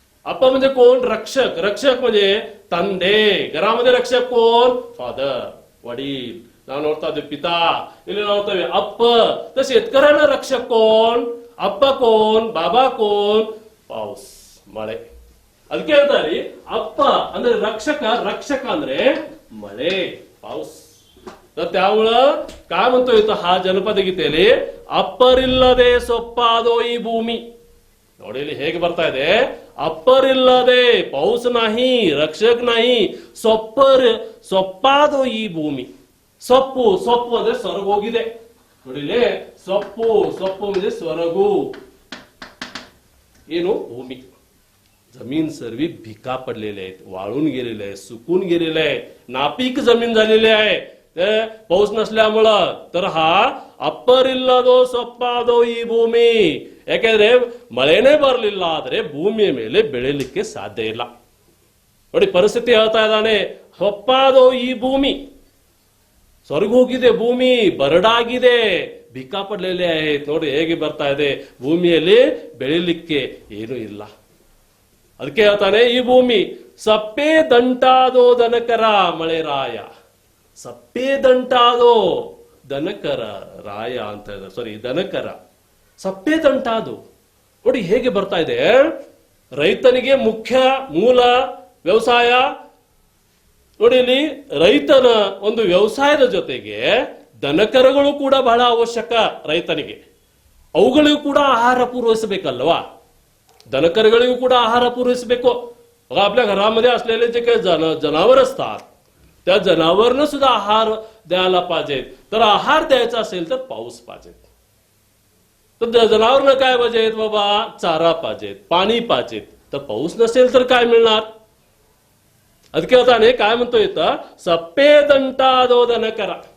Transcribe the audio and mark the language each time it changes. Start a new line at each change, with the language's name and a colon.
Marathi: अप्पा म्हणजे कोण, रक्षक म्हणजे ತಂದೆ. घरामध्ये रक्षक कोण, फादर, वडील.
Kannada: ನಾವು ನೋಡ್ತಾ ಇದ್ದೀವಿ ಪಿತಾ, ಇಲ್ಲಿ ನೋಡ್ತೇವೆ ಅಪ್ಪ.
Marathi: तर शेतकऱ्यांना रक्षक कोण, ಅಪ್ಪ कोण, बाबा कोण, पाऊस, ಮಳೆ.
Kannada: ಅದಕ್ಕೆ ಹೇಳ್ತಾರೆ ಅಪ್ಪ ಅಂದ್ರೆ रक्षक ಅಂದ್ರೆ ಮಳೆ, पाऊस.
Marathi: तर त्यामुळं काय म्हणतो इथं हा जनपद गीतेली,
Kannada: ಅಪ್ಪರಿಲ್ಲದೆ ಸೊಪ್ಪಾದೋ ಈ ಭೂಮಿ. ನೋಡಿ ಇಲ್ಲಿ ಹೇಗೆ ಬರ್ತಾ ಇದೆ, ಅಪ್ಪರಿಲ್ಲದೆ,
Marathi: पाऊस नाही, रक्षक नाही,
Kannada: ಸೊಪ್ಪಾದೋ ಈ ಭೂಮಿ. ಸೊಪ್ಪು ಅಂದ್ರೆ ಸ್ವರ್ಗ ಹೋಗಿದೆ. ನೋಡಿಲಿ ಸೊಪ್ಪು म्हणजे ಸ್ವರ್ಗು, ಏನು ಭೂಮಿ.
Marathi: जमीन सर्व भिका पडलेले आहेत, वाळून गेलेले आहे, सुकून गेलेले आहे, नापीक जमीन झालेली आहे. ते पाऊस नसल्यामुळं. तर हा
Kannada: ಅಪ್ಪರಿಲ್ಲದೋ ಸೊಪ್ಪಾದೋ ಈ ಭೂಮಿ. ಯಾಕೆಂದ್ರೆ ಮಳೆನೇ ಬರಲಿಲ್ಲ ಆದ್ರೆ ಭೂಮಿಯ ಮೇಲೆ ಬೆಳೆಯಲಿಕ್ಕೆ ಸಾಧ್ಯ ಇಲ್ಲ. ನೋಡಿ ಪರಿಸ್ಥಿತಿ ಹೇಳ್ತಾ ಇದ್ದಾನೆ, ಸೊಪ್ಪಾದೋ ಈ ಭೂಮಿ, ಸ್ವರ್ಗ ಹೋಗಿದೆ ಭೂಮಿ, ಬರಡಾಗಿದೆ, ಭಿಕಾ ಪಡಲೇಲೆ आहेत. ನೋಡಿ ಹೇಗೆ ಬರ್ತಾ ಇದೆ, ಭೂಮಿಯಲ್ಲಿ ಬೆಳಿಲಿಕ್ಕೆ ಏನೂ ಇಲ್ಲ. ಅದಕ್ಕೆ ಹೇಳ್ತಾನೆ ಈ ಭೂಮಿ ಸಪ್ಪೆ ದಂಟಾದೋ ದನಕರ ಮಳೆರಾಯ. ಸಪ್ಪೆ ದಂಟಾದೋ ದನಕರ ರಾಯ ಅಂತ ಹೇಳಿದ್ರೆ, ಸಾರಿ ದನಕರ ಸಪ್ಪೆ ದಂಟಾದೋ. ನೋಡಿ ಹೇಗೆ ಬರ್ತಾ ಇದೆ, ರೈತನಿಗೆ ಮುಖ್ಯ ಮೂಲ ವ್ಯವಸಾಯ. ನೋಡಿ ಇಲ್ಲಿ ರೈತನ ಒಂದು ವ್ಯವಸಾಯದ ಜೊತೆಗೆ ದನಕರಗಳು ಕೂಡ ಬಹಳ ಅವಶ್ಯಕ ರೈತನಿಗೆ. ಅವುಗಳಿಗೂ ಕೂಡ ಆಹಾರ ಪೂರೈಸಬೇಕಲ್ವಾ, दनकरಗಳಿಗೂ ಕೂಡ आहार पुरवಬೇಕು.
Marathi: आपल्या घरामध्ये असलेले जे काही जनावर असतात त्या जनावरांना सुद्धा आहार द्यायला पाहिजे. तर आहार द्यायचा असेल तर पाऊस पाहिजे. तर जनावरांना काय पाहिजेत बाबा, चारा पाहिजेत, पाणी पाहिजेत. तर पाऊस नसेल तर काय मिळणार.
Kannada: ಅದಕ್ಕೆ ಹೇಳ್ತಾನೆ
Marathi: काय म्हणतो इथं,
Kannada: सप्पे दंटादो दनकरा.